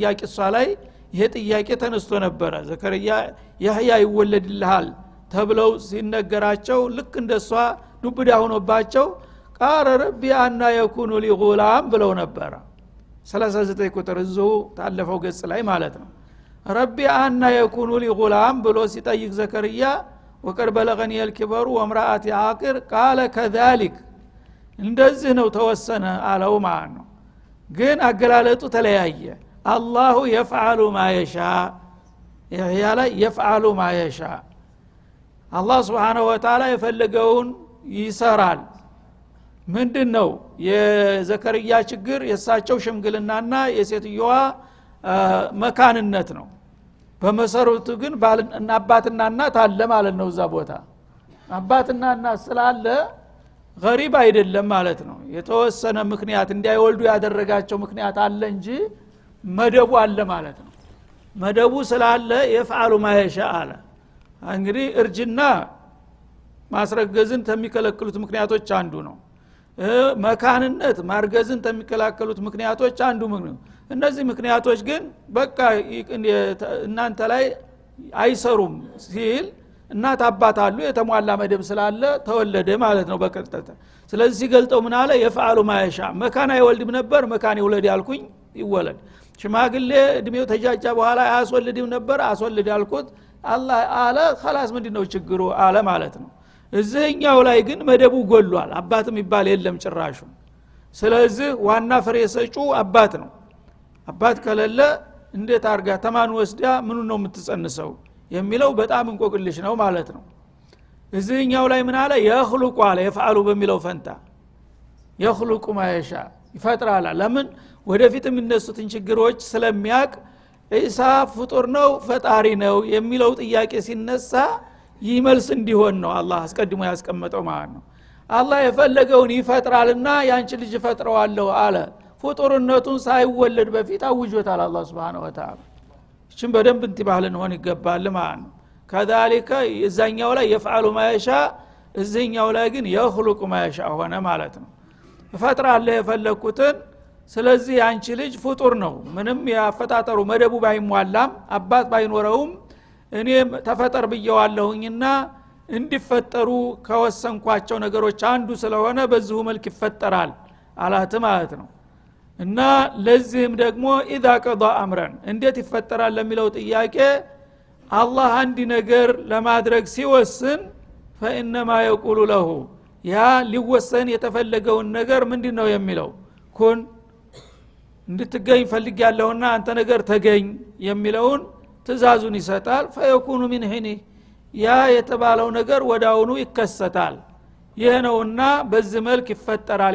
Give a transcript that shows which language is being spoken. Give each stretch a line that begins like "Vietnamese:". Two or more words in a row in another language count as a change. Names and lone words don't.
Amharic: ቂሷ ላይ ይሄ ጥያቄ ተነስቶ ነበረ ዘከርያ ያህያ ይወለድልሃል ተብለው ሲነገራቸው ልክ እንደሷ ዱብዳ ሆኖባቸው
Arabic: قال رب أنى يكون لي غلام
Amharic: ብለው ነበር 39 ቁጥር እዚሁ ታለፈው ገጽ ላይ ማለት ነው
Arabic: رب أنى يكون لي غلام
Amharic: ብሎ ሲጠይቅ ዘከርያ
Arabic: وقد بلغني الكبر وامرأتي عاقر قال كذلك
Amharic: እንደዚህ ነው ተወሰነ አለው ማለት ነው ግን አገላለጡ ተለያየ አላሁ
Arabic: يفعل ما يشاء
Amharic: ይሄ ላይ
Arabic: يفعل ما يشاء
Amharic: አላህ
Arabic: سبحانه وتعالى
Amharic: የፈለገውን ይሰራል ምንድነው የዘከርያ ችግር የሳቸው ሽምግልናና የሴትዮዋ መካንነት ነው በመሰረቱ ግን ባልና አባትና እናት አለ ማለት ነው እዛ ቦታ አባትና እናት ስላለ ገሪብ አይደለም ማለት ነው የተወሰነ ምክንያት እንዳይወልዱ ያደረጋቸው ምክንያት አለ እንጂ መደቡ አለ ማለት ነው መደቡ ስላለ
Arabic: يفعل ما يشاء
Amharic: አለ እንግዲህ እርጅና ማስረገዝን ከሚከለክሉት ምክንያቶች አንዱ ነው መካንነት ማርገዝን ከሚከለክሉት ምክንያቶች አንዱ ነው እነዚህ ምክንያቶች ግን በቃ እናንተ ላይ አይሰሩም ሲል እናት አባት አሉ የተሟላ መደብ ስላለ ተወለደ ማለት ነው በቀጥታ ስለዚህ ሲገልጠው ምን አለ
Arabic: يفعل ما يشاء
Amharic: መካና ይወልድም ነበር መካን ይወለድ ያልኩኝ ይወለድ ሽማግሌ እድሜው ተጃጃ በኋላ ያስወልድም ነበር አስወልድ ያልኩት አላህ አለ خلاص ምንድነው ችግሩ አለ ማለት ነው እዚህኛው ላይ ግን መደቡ ጎሏል አባትም ይባል የለም ጭራሹ ስለዚህ ዋና ፍሬ ሰጩ አባት ነው አባት ከሌለ እንዴት አርጋ ተማን ወስዳ ምኑ ነው የምትጸንሰው የሚለው በጣም እንቆቅልሽ ነው ማለት ነው እዚህኛው ላይ ምን አለ يخلق አለ يفعل በሚለው ፈንታ
Arabic: يخلق ما يشاء
Amharic: ይፈጥራል ለምን ወደፊት የሚነሱትን ችግሮች ስለሚያቅ ኢሳ ፍጡር ነው ፈጣሪ ነው የሚለው ጥያቄ ሲነሳ ይመልስ እንዲሆን ነው አላህ አስቀድሞ ያስቀመጠው ማለት ነው አላህ የፈለገውን ይፈጥራልና ያንቺ ልጅ ፈጥረዋለሁ አለ ፍጡርነቱን ሳይወለድ በፊት አውጆታል አላህ
Arabic: سبحانه وتعالى
Amharic: እቺን በደንብ እንትባልን ሆነ ይገባል ማለት ነው ከذلك እዛኛው ላይ
Arabic: يفعل ما يشاء
Amharic: እዚህኛው ላይ ግን يخلق
Arabic: ما يشاء
Amharic: ሆነ ማለት ነው ፈጥራለሁ የፈለኩትን ስለዚህ ያንቺ ልጅ ፍጡር ነው ምንም ያፈጣጠሩ መደቡ ባይሟላም አባት ባይኖረውም እኔ ተፈጠር ብየዋለሁኝና እንዲፈጠሩ ከወሰንኳቸው ነገሮች አንዱ ስለሆነ በዚሁ መልክ ይፈጠራል አላት ማለት ነው እና ለዚህም ደግሞ
Arabic: اذا قضى امرا
Amharic: እንዴት ይፈጠራል ለሚለው ጥያቄ አላህ አንድ ነገር ለማድረግ ሲወስን
Arabic: فانما يقول له
Amharic: ያ ሊወሰን የተፈለገውን ነገር ምንድነው የሚለው ኩን እንድትገኝ ፈልጊያለሁና አንተ ነገር ተገኝ የሚለውን ትእዛዙን ይሰጣል ፈየኩኑ ሚን ሂኒ ያ የተባለው ነገር ወዳውኑ ይከሰታል ይሄ ነውና በዚህ መልክ ይፈጠራል